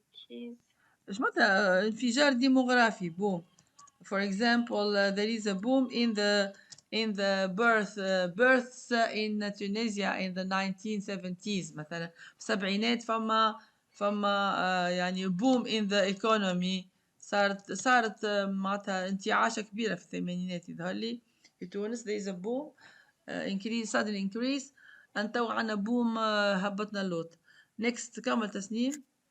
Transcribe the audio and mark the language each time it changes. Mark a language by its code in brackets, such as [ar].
[ar] ايش معناتها انفجار ديموغرافي. بوم. [en] For example, there is a boom in the births in Tunisia in the 1970s. [ar] مثلا في السبعينات فما يعني [en] boom in the economy. [ar] صارت معناتها انتعاشة كبيرة في الثمانينات يظهر لي في تونس. [en] there is a boom increase, sudden increase. [ar] انت عنا boom هبطنا اللوط. next كمل تسنيم.